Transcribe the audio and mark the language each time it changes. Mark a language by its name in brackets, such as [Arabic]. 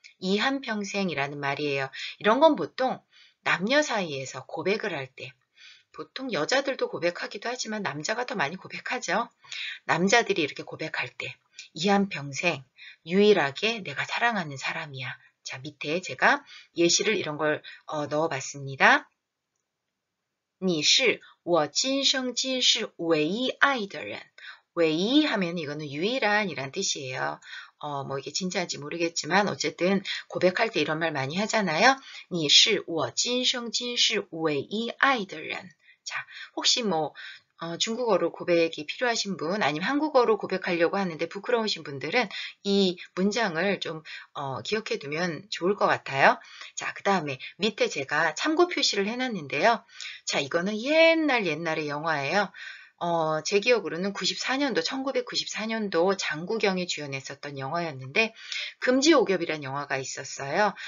[Korean] 이한평생이라는 말이에요. 이런 건 보통 남녀 사이에서 고백을 할 때 보통 여자들도 고백하기도 하지만 남자가 더 많이 고백하죠. 남자들이 이렇게 고백할 때 이한평생 유일하게 내가 사랑하는 사람이야. 자, 밑에 제가 예시를 이런 걸 넣어봤습니다. [Chinese] 你是我今生今世唯一爱的人 [Korean] 웨이 하면 이거는 유일한이란 뜻이에요. 뭐 이게 진짜인지 모르겠지만 어쨌든 고백할 때 이런 말 많이 하잖아요. [Chinese] 你是我今生今世唯一爱的人. [Korean] 자, 혹시 뭐 중국어로 고백이 필요하신 분 아니면 한국어로 고백하려고 하는데 부끄러우신 분들은 이 문장을 좀 기억해 두면 좋을 것 같아요. 자, 그 다음에 밑에 제가 참고 표시를 해놨는데요. 자, 이거는 옛날의 영화예요. 제 기억으로는 1994년도 장국영이 주연했었던 영화였는데 금지옥엽이라는 영화가 있었어요.